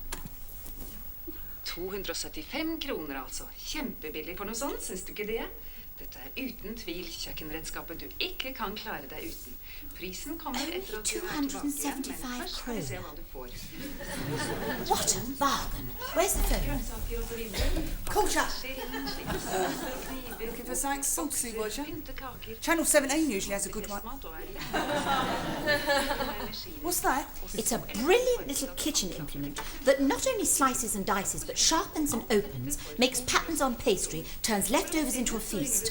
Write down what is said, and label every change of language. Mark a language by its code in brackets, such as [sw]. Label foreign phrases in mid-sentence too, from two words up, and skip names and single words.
[no] $275 kroner altså. Kjempebillig for noe sånt, syns du ikke det? Dette uten tvil kjøkkenredskapet du ikke kan klare deg uten. Prisen kommer etter at du er tilbake, men først skal vi se hva du får. [en] What a bargain. Where's the phone? [no] Grønnsaker og så videre. [en] Culture. [no] Kniver, [en] Looking for something saucy, was you? [no] pyntekaker. [en] Channel 17 usually has a good one. [no] Mat og [en] What's that? It's a brilliant little kitchen implement that not only slices and dices, but sharpens and opens, makes patterns on pastry, turns leftovers into a feast.